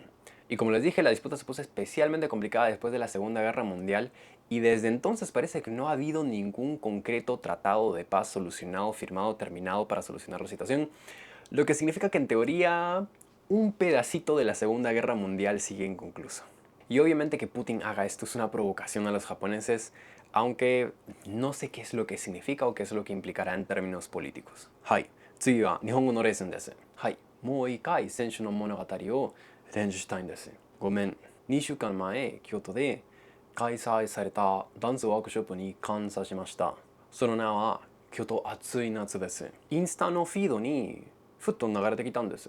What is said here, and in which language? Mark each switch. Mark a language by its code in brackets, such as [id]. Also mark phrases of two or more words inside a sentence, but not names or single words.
[es] Y como les dije, la disputa se puso especialmente complicada después de la Segunda Guerra Mundial y desde entonces parece que no ha habido ningún concreto tratado de paz solucionado, firmado, terminado para solucionar la situación, lo que significa que en teoría un pedacito de la Segunda Guerra Mundial sigue inconcluso. Y obviamente que Putin haga esto es una provocación a los japoneses, aunque no sé qué es lo que significa o qué es lo que implicará en términos políticos. [ja] Hai, 次は日本語のレッスンです。はい、もう一回選手の物語を練習したいんです。ごめん、2週間前、京都で開催されたダンスワークショップに感謝しました。その名は京都暑い夏です。インスタのフィードにふっと流れてきたんです。